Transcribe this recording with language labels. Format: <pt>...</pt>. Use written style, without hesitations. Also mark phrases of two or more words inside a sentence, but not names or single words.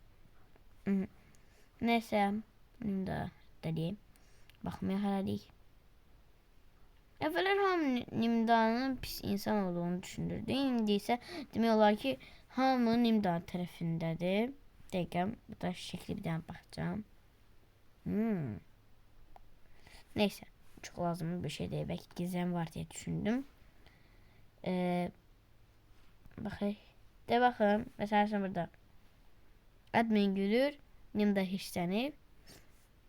<tr>Neyse, bunu da deyim.</tr> <az>Baxmaya hələlik. Əvvəllər hamı Nimdanın pis insan olduğunu düşünürdü. İndi isə demək olar ki, hamı Nimdan tərəfindədir. Dəqiqəm, bu da şəkli bir dənə baxacağım.</az> <tr>Neyse, çok lazımlı bir şey değil. Belki gizem var diye düşündüm.</tr> <az>Baxın, mesela burada admin gülür, Nimda hirslənib.</az>